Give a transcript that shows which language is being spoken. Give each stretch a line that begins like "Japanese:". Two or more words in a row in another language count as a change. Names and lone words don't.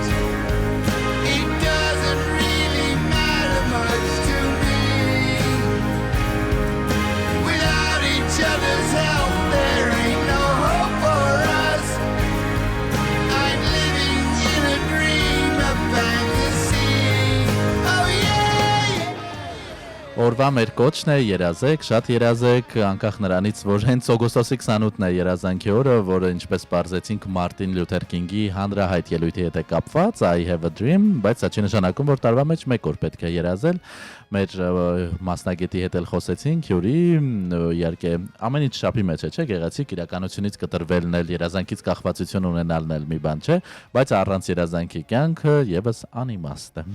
English: It doesn't really matter much to me. Without each other's help, there ain't no hope for us. I'm living in a dream of fantasy. Oh yeah.
Armenian: Օրվա մեր կոչն է երազեք, շատ երազեք, անկախ նրանից, որ հենց օգոստոսի 28-ն է երազանքի օրը, որը ինչպես պարզեցինք Մարտին Լյութեր Կինգի հանրահայտ ելույթի հետ է կապված,
English: I have a dream,
Armenian: բայց սա չի նշանակում, որ տարվա մեջ մեկ օր պետք է երազել։ Մեր մասնագետի հետ էլ խոսեցինք, Յուրի, իհարկե ամեն ինչ շապի մեջ է, չէ՞, գեղեցիկ իրականությունից կտրվելն էլ, երազանքից կախվածություն ունենալն էլ մի բան չէ, բայց առանց երազանքի կյանքը եւս անիմաստ է։